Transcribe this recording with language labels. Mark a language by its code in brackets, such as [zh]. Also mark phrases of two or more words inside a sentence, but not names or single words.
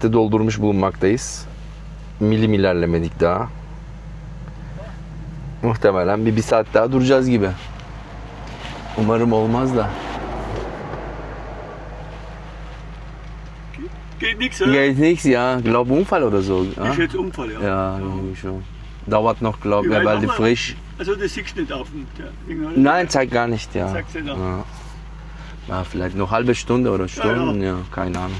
[tr] saati doldurmuş bulunmaktayız. Milim ilerlemedik daha. Muhtemelen bir saat daha duracağız gibi. Umarım olmaz da. [de] Geht nichts, oder? Geht nichts, ja. Glaub Unfall oder so. Ich Ja, schätze Unfall, ja. ja irgendwie schon. Dauert noch, glaub Wie ich, weit weil noch die mal? frisch. Also das siehst du nicht auf dem Ding, oder? Nein, zeigt gar nicht, ja. Sagt's ja noch. Ja. Ja, vielleicht noch halbe Stunde oder Stunden, ja, keine Ahnung.